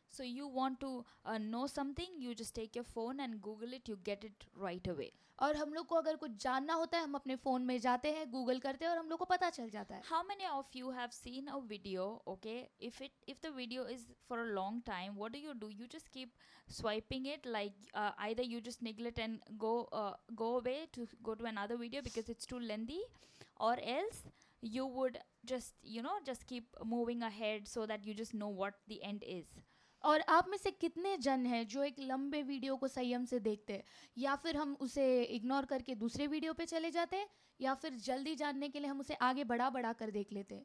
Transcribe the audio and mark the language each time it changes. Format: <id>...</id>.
<en>So you want to know something, you just take your phone and Google it, you get it right away.</en> <hi>और हम लोग को अगर कुछ जानना होता है, हम अपने फ़ोन में जाते हैं, गूगल करते हैं और हम लोग को पता चल जाता है.</hi> <en>How many of you have seen a video, okay? If the video is for a long time, what do? You just keep swiping it, like either you just neglect and go away to go to another video because it's too lengthy, or else you would just keep moving ahead so that you just know what the end is.</en> <hi>और आप में से कितने जन हैं जो एक लंबे वीडियो को संयम से देखते हैं, या फिर हम उसे इग्नोर करके दूसरे वीडियो पे चले जाते हैं, या फिर जल्दी जानने के लिए हम उसे आगे बढ़ा कर देख लेते हैं,</hi>